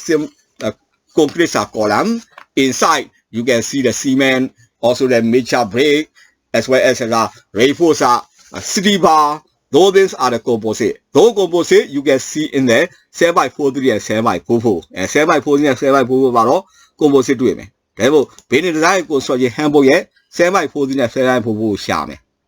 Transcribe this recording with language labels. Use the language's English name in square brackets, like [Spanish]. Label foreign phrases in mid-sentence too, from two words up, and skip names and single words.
[English] concrete column inside you can see the cement also the mixture brick as well as the reinforce city bar those things are the composite those composite you can see in the 7/43 and 7/44 and 7/43 and 7/44 [Burmese] မှာတော့ composite တွေ့မယ်ဒါပေမဲ့ [English] building design construction handbook [Burmese] ရဲ့ 7/43 နဲ့ 7/44 ကိုရှာမယ်